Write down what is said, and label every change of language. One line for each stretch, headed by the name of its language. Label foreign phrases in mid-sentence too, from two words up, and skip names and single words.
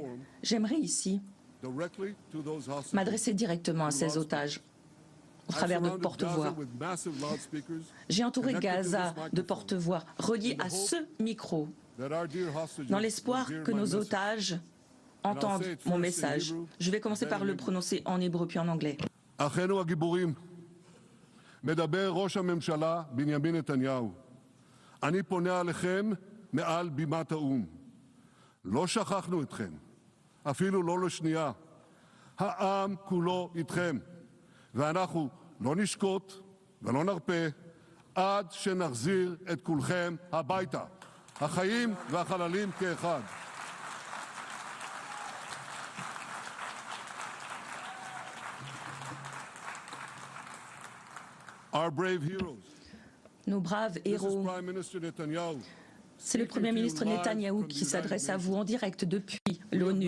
French: J'aimerais ici m'adresser directement à ces otages au travers de porte-voix. J'ai entouré Gaza de porte-voix reliés à ce micro dans l'espoir que nos otages entendent mon message. Je vais commencer par le prononcer en hébreu puis en anglais.
Hebrew: מדבר ראש הממשלה בנימין נתניהו. אני פונה עליכם מעל בימת האו"ם. לא שכחנו אתכם, אפילו לא לשנייה. העם כולו איתכם, ואנחנו לא נשקוט ולא נרפה עד שנחזיר את כולכם הביתה, החיים והחללים כאחד.
French: Nos braves héros, c'est le Premier ministre Netanyahou qui s'adresse à vous en direct depuis l'ONU.